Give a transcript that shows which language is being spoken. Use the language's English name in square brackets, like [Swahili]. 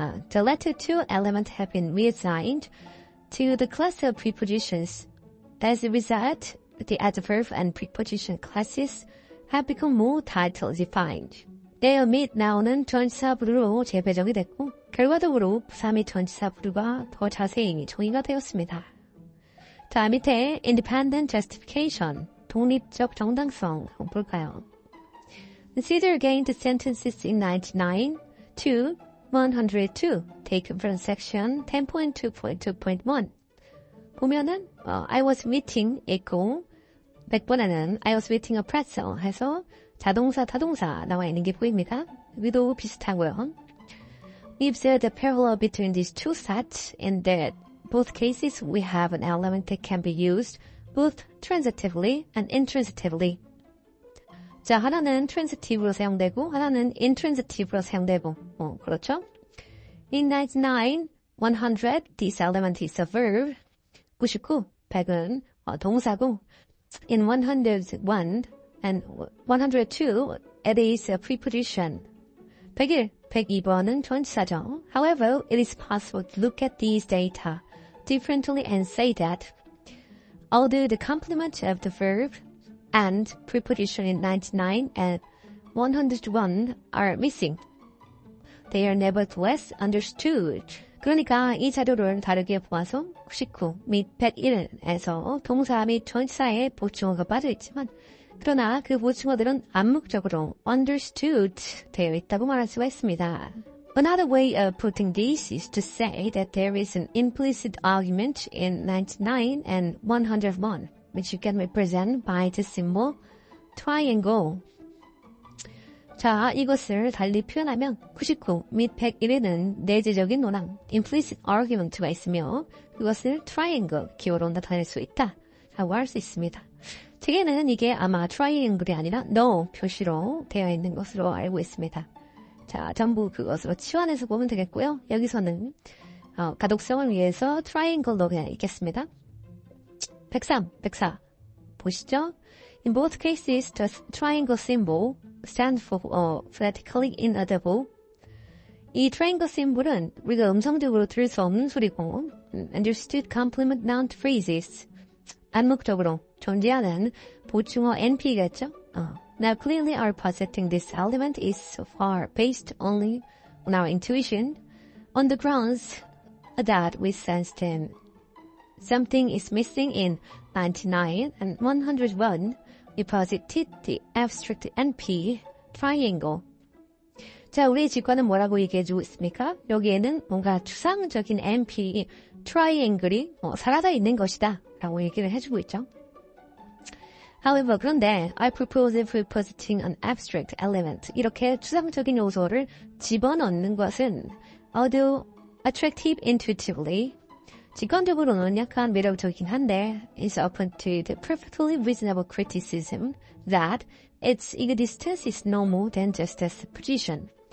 [English] The latter two elements have been reassigned to the class of prepositions. As a result, the adverb and preposition classes have become more tightly defined. [Korean] there 및 now는 전치사 부류로 재배정이 됐고 결과적으로 부사 및 전치사 부류가 더 자세히 정의가 되었습니다. 자, 밑에 independent justification, 독립적 정당성 볼까요? [English] Consider again the sentences in 99 to 102 taken from section 10.2.2.1. [Korean] 보면은 I was eating 있고 100번에는 [English] I was eating a pretzel [Korean] 해서 자동사, 타동사 나와 있는 게 보입니다. 여기도 비슷하고요. [English] We observe the parallel between these two sets in that both cases we have an element that can be used both transitively and intransitively. [Korean] 자, 하나는 transitive로 사용되고 하나는 intransitive로 사용되고 그렇죠? [English] In 99, 100, this element is a verb. [Korean] 99, 100은 동사고 [English] in 101 and 102, it is a preposition. [Korean] 101, 102번은 전치사죠. [English] However, it is possible to look at these data differently and say that although the complement of the verb and preposition in 99 and 101 are missing, they are nevertheless understood. [Korean] 그러니까 이 자료를 다르게 보아서 99 및 101에서 동사 및 전치사의 보충어가 빠져있지만 그러나 그 보충어들은 암묵적으로 understood 되어 있다고 말할 수가 있습니다. [English] Another way of putting this is to say that there is an implicit argument in 99 and 101, which you can represent by the symbol triangle. [Korean] 자, 이것을 달리 표현하면 99 및 101에는 내재적인 논항, implicit argument가 있으며 그것을 triangle, 기호로 나타낼 수 있다 라고 할 수 있습니다. 책에는 이게 아마 triangle이 아니라 no 표시로 되어 있는 것으로 알고 있습니다. 자, 전부 그것으로 치환해서 보면 되겠고요. 여기서는 가독성을 위해서 triangle로 그냥 읽겠습니다. 104 보시죠. [English] In both cases, the triangle symbol stands for phonetically inaudible. [Korean] 이 triangle symbol은 우리가 음성적으로 들을 수 없는 소리고 [English] understood complement noun phrases [Korean] 암묵적으로 존재하는 보충어 NP겠죠? [English] Now clearly our positing this element is so far based only on our intuition, on the grounds that we sensed something is missing in 99 and 101. We posited the abstract NP triangle. [Korean] 자, 우리의 직관은 뭐라고 얘기해주고 있습니까? 여기에는 뭔가 추상적인 NP 트라이앵글이 사라져 있는 것이다 라고 얘기를 해주고 있죠. [English] However, 그런데 I propose positing an abstract element. [Korean] 이렇게 추상적인 요소를 집어넣는 것은 [English] although attractive intuitively [Korean] 직관적으로는 약간 매력적이긴 한데 [English] is open to the perfectly reasonable criticism that its existence is no more than just a supposition.